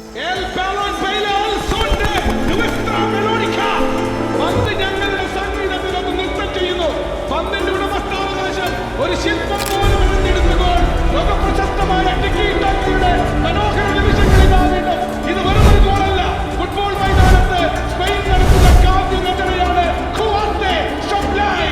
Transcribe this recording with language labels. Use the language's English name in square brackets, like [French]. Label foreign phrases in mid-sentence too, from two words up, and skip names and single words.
[Spanish] El balón baila al son de nuestra melódica. [Malayalam] പന്ത് ഞങ്ങളുടെ സംഗീതത്തിൽ അത് നൃത്തം ചെയ്യുന്നു. പന്തിന്റെ ഉടമസ്ഥാവകാശം ഒരു ശില്പം പോലെ മെനഞ്ഞെടുത്തുമ്പോൾ ലോകപ്രശസ്തമായ ടിക്കി ടാക്കയുടെ മനോഹര നിമിഷങ്ങളിലാവേണ്ട ഇത് വെറുമൊരു ഗോളല്ല. ഫുട്ബോൾ മൈതാനത്ത് സ്പെയിൻ നടത്തുന്ന കാവ്യ രചനയാണ് കുവാർട്ടെ ഷോപ്ലൈൻ.